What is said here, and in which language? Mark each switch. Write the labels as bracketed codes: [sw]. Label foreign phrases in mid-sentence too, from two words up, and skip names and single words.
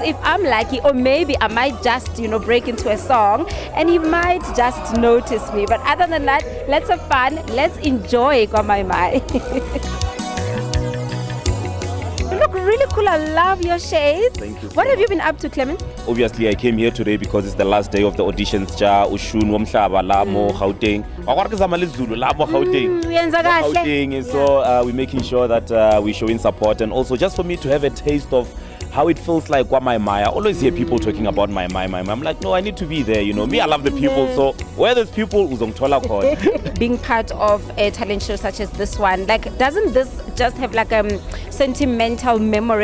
[en] If I'm lucky, or maybe I might just, break into a song and he might just notice me. But other than that, let's have fun. Let's enjoy Kwamaimai. You look really cool. I love your shades. Thank you. What have you been up to, Clement? Obviously, I came here today because it's the last day of the auditions. Ushunu, womahlaba, lamo, Gauteng. Gauteng. So we're making sure that we're showing support, and also just for me to have a taste of how it feels like what my I always hear people talking about my I'm like, no, I need to be there, you know. Me, I love the people, so where there's people, being part of a talent show such as this one, like, doesn't this just have like a sentimental memory?